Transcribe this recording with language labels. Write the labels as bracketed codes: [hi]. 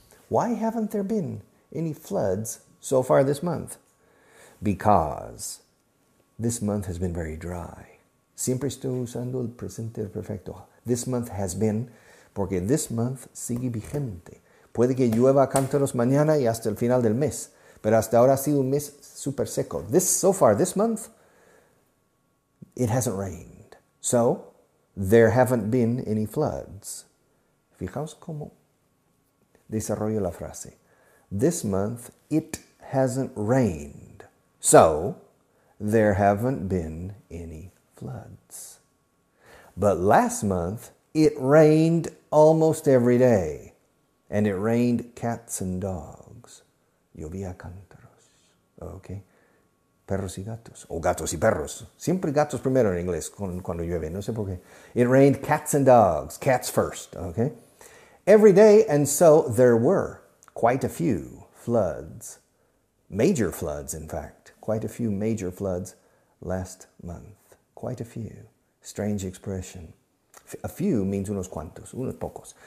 [en] Why haven't there been any floods so far this month? Because this month has been very dry. [es] Siempre estoy usando el presente perfecto. [en] This month has been, [es] porque [en] this month [es] sigue vigente. Puede que llueva a cántaros mañana y hasta el final del mes, pero hasta ahora ha sido un mes súper seco. [en] So far this month, it hasn't rained. So, there haven't been any floods. [es] Fijaos cómo desarrollo la frase. [en] This month, it hasn't rained. So, there haven't been any floods. But last month, it rained almost every day. And it rained cats and dogs. [es] Llovía cántaros. Okay? Perros y gatos. O gatos y perros. Siempre gatos primero en inglés cuando llueve. No sé por qué. [en] It rained cats and dogs. Cats first. Okay? Every day, and so there were quite a few floods Major floods, in fact. Quite a few major floods last month. Quite a few. Strange expression. A few means [es] unos cuantos, unos pocos.